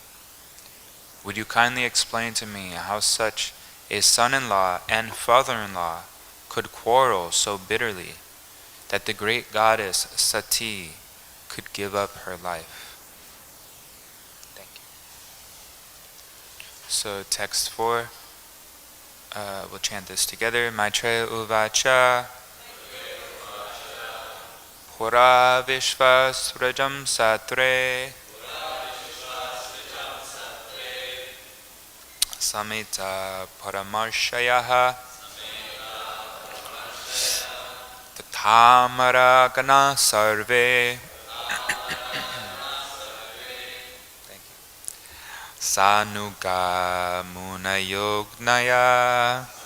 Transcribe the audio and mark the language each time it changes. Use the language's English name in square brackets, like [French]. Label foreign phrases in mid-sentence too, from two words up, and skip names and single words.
[English] Would you kindly explain to me how such a son-in-law and father-in-law could quarrel so bitterly that the great goddess Satī could give up her life? Thank you. So text 4, we'll chant this together. [Sanskrit] मैत्रेय उवाच पुरा विश्वसृजां सत्रे समित परमऋषयः तथामरगणाः सर्वे सानुगाः मुनयोग्नय.